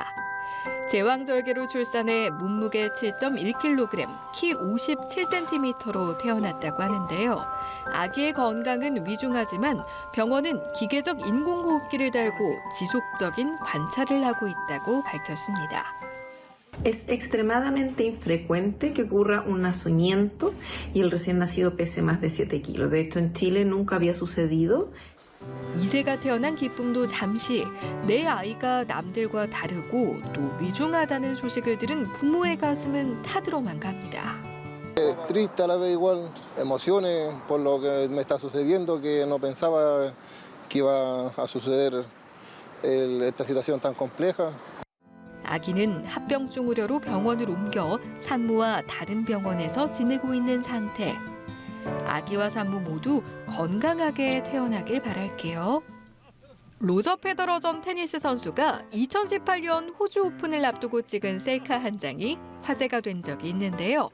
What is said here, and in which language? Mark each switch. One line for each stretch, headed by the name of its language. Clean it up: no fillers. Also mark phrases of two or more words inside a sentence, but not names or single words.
Korean: 제왕절개로 출산해 몸무게 7.1kg, 키 57cm로 태어났다고 하는데요. 아기의 건강은 위중하지만 병원은 기계적 인공호흡기를 달고 지속적인 관찰을 하고 있다고 밝혔습니다.
Spanish: Es extremadamente infrecuente que ocurra un nacimiento y el recién nacido pese más de 7 kilos. De hecho, en Chile nunca había sucedido.
Korean: 2세가 태어난 기쁨도 잠시, 내 아이가 남들과 다르고 또 위중하다는 소식을 들은 부모의 가슴은 타들어만 갑니다.
Spanish: Triste a la vez igual, emociones por lo que me está sucediendo, que no pensaba que iba a suceder esta situación tan compleja.
Korean: 아기는 합병증 우려로 병원을 옮겨 산모와 다른 병원에서 지내고 있는 상태. 아기와 산모 모두 건강하게 태어나길 바랄게요. 로저 페더러 전 테니스 선수가 2018년 호주 오픈을 앞두고 찍은 셀카 한 장이 화제가 된 적이 있는데요.